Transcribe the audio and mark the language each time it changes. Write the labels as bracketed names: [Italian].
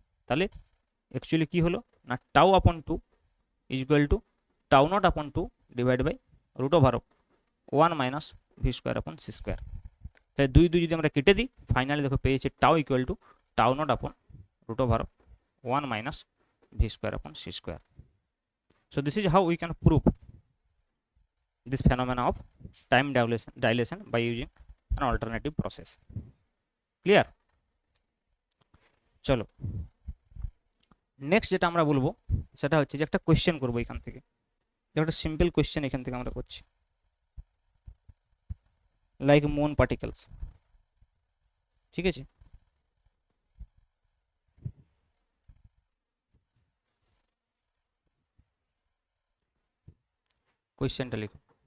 [Bangla] তাহলে অ্যাকচুয়ালি কি হলো না, টাউ আপন 2 is equal to tau not আপন 2 divide by root over of 1 minus V square আপন সি স্কোয়ার। তাহলে 2 2 যদি আমরা কেটে দিই, ফাইনালি দেখো পেয়েছি tau equal to tau not আপন [English] root over of 1 minus v square upon c square. So this is how we can prove this phenomena of time dilation by using an alternative process. Clear? [Bangla] চলো next যেটা আমরা বলবো সেটা হচ্ছে যে একটা question করবো এখান থেকে, একটা সিম্পল কোয়েশ্চেন এখান থেকে আমরা করছি, লাইক মুন পার্টিকেলস। ঠিক আছে, কোয়েশ্চেনটা লিখো।